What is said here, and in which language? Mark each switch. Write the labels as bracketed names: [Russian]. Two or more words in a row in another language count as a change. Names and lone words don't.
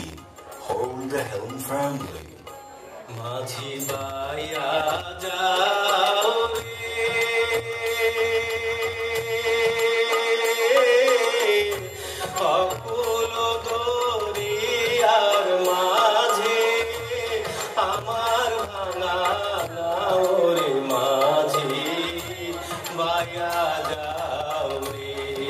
[English] Hold the helm firmly." [Bangla] মাঝি বাইয়া যাও রে অকূল দরিয়ার মাঝে আমার ভাঙা নাও রে মাঝি বাইয়া যাও রে